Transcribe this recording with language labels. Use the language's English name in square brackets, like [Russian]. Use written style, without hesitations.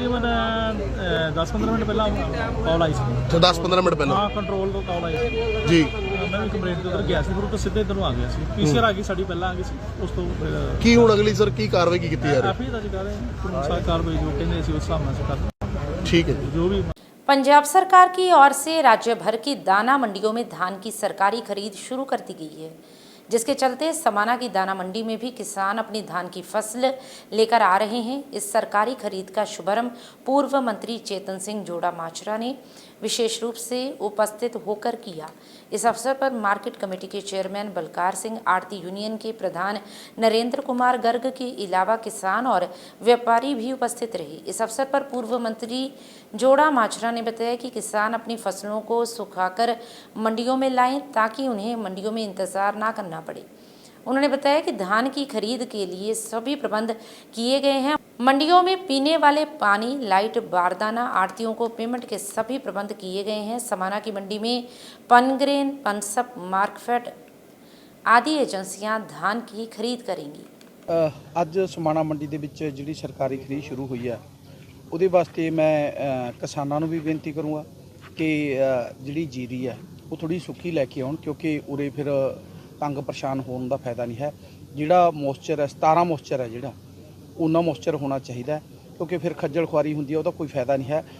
[Punjabi] ਤਕਰੀਬਨ 10-15 ਮਿੰਟ ਪਹਿਲਾਂ ਕਾਲ ਆਈ ਸੀ। ਅੱਛਾ 10-15 ਮਿੰਟ ਪਹਿਲਾਂ? ਹਾਂ ਕੰਟਰੋਲ ਤੋਂ ਕਾਲ ਆਈ ਸੀ ਜੀ। ਮੈਂ ਵੀ ਕੰਪਲੇਂਟ ਤੋਂ ਗਿਆ ਸੀ, ਫਿਰ ਉਹ ਤੋਂ ਸਿੱਧੇ ਇੱਧਰ ਨੂੰ ਆ ਗਿਆ ਸੀ। ਪੀਸੀਆਰ ਆ ਗਈ ਸਾਡੀ ਪਹਿਲਾਂ ਆ ਗਈ ਸੀ, ਉਸ ਤੋਂ ਫਿਰ ਕੀ ਹੁਣ ਅਗਲੀ ਸਰ ਕੀ ਕਾਰਵਾਈ ਕੀਤੀ ਜਾ ਰਹੀ ਹੈ? ਕਾਫੀ ਦਾ ਜੀ ਕਰ ਰਹੇ ਹਾਂ ਕਾਨੂੰਨ ਕਾਰਵਾਈ ਜੋ ਕਹਿੰਦੇ ਸੀ ਉਸ ਹਿਸਾਬ ਨਾਲ ਅਸੀਂ ਕਰਦੇ। [Hindi] ठीक है। जो भी पंजाब सरकार की ओर से राज्य भर की दाना मंडियों में धान की सरकारी खरीद शुरू कर दी गई है, जिसके चलते समाना की दाना मंडी में भी किसान अपनी धान की फसल लेकर आ रहे हैं। इस सरकारी खरीद का शुभारंभ पूर्व मंत्री चेतन सिंह जोड़ा माचरा ने विशेष रूप से उपस्थित होकर किया। इस अवसर पर मार्केट कमेटी के चेयरमैन बलकार सिंह, आड़ती यूनियन के प्रधान नरेंद्र कुमार गर्ग के अलावा किसान और व्यापारी भी उपस्थित रहे। इस अवसर पर पूर्व मंत्री जोड़ा माचरा ने बताया कि किसान अपनी फसलों को सुखाकर मंडियों में लाएं ताकि उन्हें मंडियों में इंतजार ना करना पड़े। उन्होंने बताया कि धान की खरीद के लिए सभी प्रबंध किए गए हैं। मंडियों में पीने वाले पानी, लाइट, बारदाना, आड़तियों को पेमेंट के सभी प्रबंध किए गए हैं। समाना की मंडी में पनग्रेन, पनसप, मार्कफेड आदि एजेंसियां धान की खरीद करेंगी। [Punjabi] ਅੱਜ ਸਮਾਣਾ ਮੰਡੀ ਦੇ ਵਿੱਚ ਜਿਹੜੀ ਸਰਕਾਰੀ ਖਰੀਦ ਸ਼ੁਰੂ ਹੋਈ ਹੈ ਉਹਦੇ ਵਾਸਤੇ ਮੈਂ ਕਿਸਾਨਾਂ ਨੂੰ ਵੀ ਬੇਨਤੀ ਕਰੂੰਗਾ ਕਿ ਜਿਹੜੀ ਜੀਰੀ ਹੈ ਉਹ ਥੋੜੀ ਸੁੱਕੀ ਲੈ ਕੇ ਆਉਣ, ਕਿਉਂਕਿ ਉਰੇ ਫਿਰ ਤੰਗ ਪਰੇਸ਼ਾਨ ਹੋਣ ਦਾ ਫਾਇਦਾ ਨਹੀਂ ਹੈ। ਜਿਹੜਾ ਮੋਇਸਚਰ ਹੈ 17 ਮੋਇਸਚਰ ਹੈ ਜਿਹੜਾ ਉਹਨਾਂ ਮੋਇਸਚਰ ਹੋਣਾ ਚਾਹੀਦਾ ਹੈ, ਕਿਉਂਕਿ ਫਿਰ ਖੱਜਲ ਖੁਆਰੀ ਹੁੰਦੀ ਹੈ, ਉਹਦਾ ਕੋਈ ਫਾਇਦਾ ਨਹੀਂ ਹੈ।